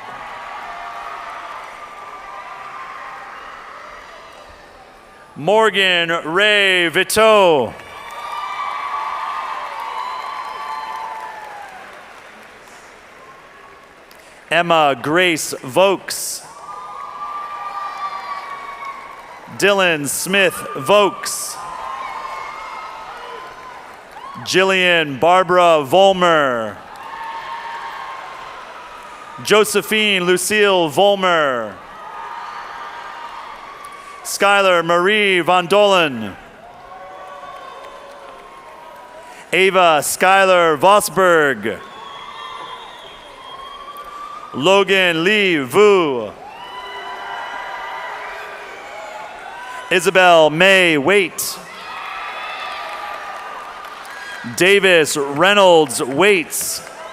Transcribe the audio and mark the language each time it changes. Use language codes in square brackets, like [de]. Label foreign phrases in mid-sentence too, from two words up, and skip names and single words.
[en] Morgan Ray Vito. Emma Grace Vokes. Dylan Smith Vokes. Jillian Barbara Volmer. Josephine Lucille Volmer. Skylar Marie Von Dolen. Ava Skylar Vosberg. Logan Lee Vu. Isabel May Waite. Davis Reynolds Waits.